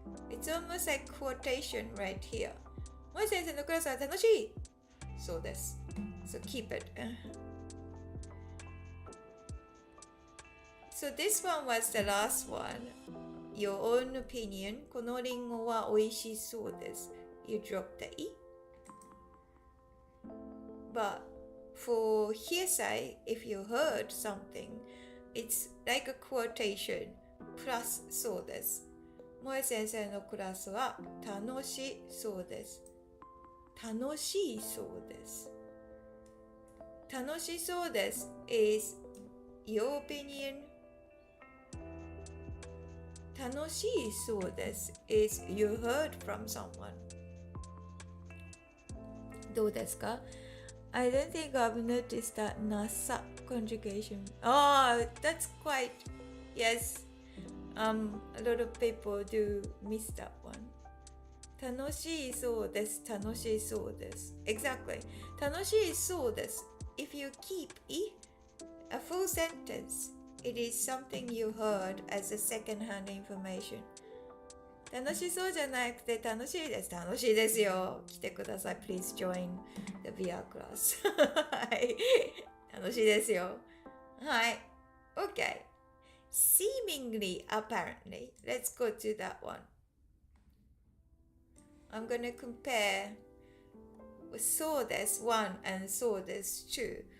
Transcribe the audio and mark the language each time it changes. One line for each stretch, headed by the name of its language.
English: It's almost like quotation right here
Japanese: 萌先生のクラスは楽しいそうです。
English: So keep it. So this one was the last one. Your own opinion.
Japanese: このリンゴは美味しそうです。
English: You drop the い But for hearsay, if you heard something, it's like a quotation plus
Japanese: そうです。萌え先生のクラスは楽しそうです。楽しそうです。楽しそうです
English: is your opinion.
Japanese: 楽しそうです
English: is you heard from someone.
Japanese: どうですか？
English: I don't think I've noticed that NASA conjugation. Oh, that's quite, yes. A lot of people do miss that one.
Japanese: 楽しそうです。楽しそうです。
English: Exactly.
Japanese: 楽しそうです。
English: If you keep a full sentence, it is something you heard as a second-hand information.
Japanese: 楽しそうじゃなくて楽しいです。楽しいですよ。来てください。
English: Please join the VR class.
Japanese: はい。楽しいですよ。はい。
English: Okay. Seemingly, apparently. Let's go to that one. I'm going to compare so this one and so this two.